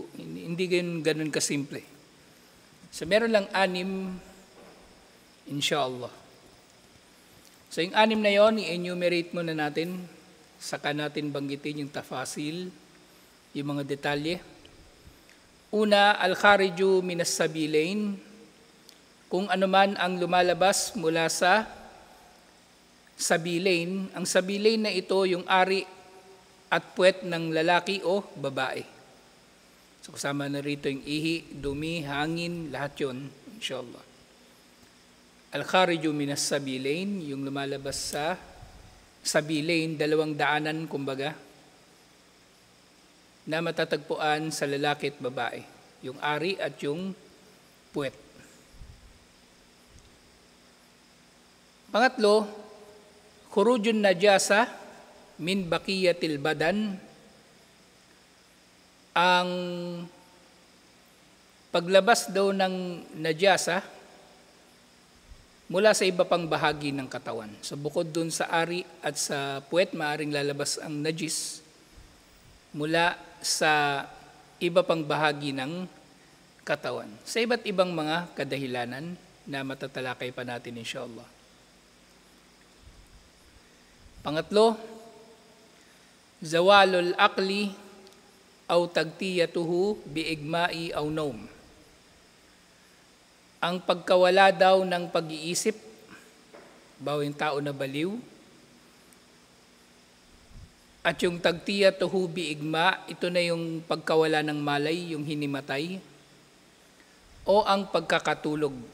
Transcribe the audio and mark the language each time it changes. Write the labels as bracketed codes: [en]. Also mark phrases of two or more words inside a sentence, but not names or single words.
[tl] Hindi ganun kasimple. So meron lang 6, insyaAllah. So yung 6 na yon, i-enumerate muna natin, saka natin banggitin yung tafasil, yung mga detalye. Una, [ar] الخارج من السبيلين, [tl] kung ano man ang lumalabas mula sa sabilain. Ang sabilain na ito, yung ari at puwet ng lalaki o babae. So kasama na rito yung ihi, dumi, hangin, lahat yun, insyaAllah. [ar] الخارج من السبيلين, [tl] yung lumalabas sa sabilain, 2 daanan, kumbaga, na matatagpuan sa lalaki at babae. Yung ari at yung puwet. Pangatlo, [ar] خروج نجاسة من بقية البدن, [tl] ang paglabas daw ng najasa mula sa iba pang bahagi ng katawan. So bukod dun sa ari at sa puwet, maaring lalabas ang najis mula sa iba pang bahagi ng katawan. Sa iba't ibang mga kadahilanan na matatalakay pa natin insyaAllah. Pangatlo, [ar] زوال العقل أو تغطيته بإغماء أو نوم. [tl] Ang pagkawala daw ng pag-iisip, bawa yung tao na baliw, at yung [ar] تغطيته بإغماء, [tl] ito na yung pagkawala ng malay, yung hinimatay, o ang pagkakatulog.